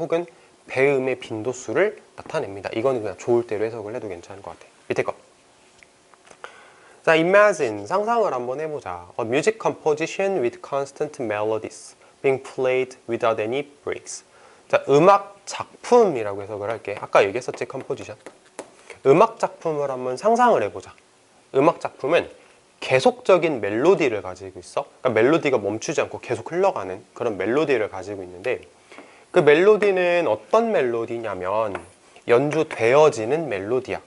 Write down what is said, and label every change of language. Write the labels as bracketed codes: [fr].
[ko] 혹은 배음의 빈도수를 나타냅니다. 이거는 그냥 좋을 대로 해석을 해도 괜찮을 것 같아. 밑에 거. 자, imagine, 상상을 한번 해보자. [en] A music composition with constant melodies being played without any breaks. [ko] 자, 음악 작품이라고 해석을 할게. 아까 얘기했었지, 컴포지션. 음악 작품을 한번 상상을 해보자. 음악 작품은 계속적인 멜로디를 가지고 있어. 그러니까 멜로디가 멈추지 않고 계속 흘러가는 그런 멜로디를 가지고 있는데, 그 멜로디는 어떤 멜로디냐면 연주되어지는 멜로디야.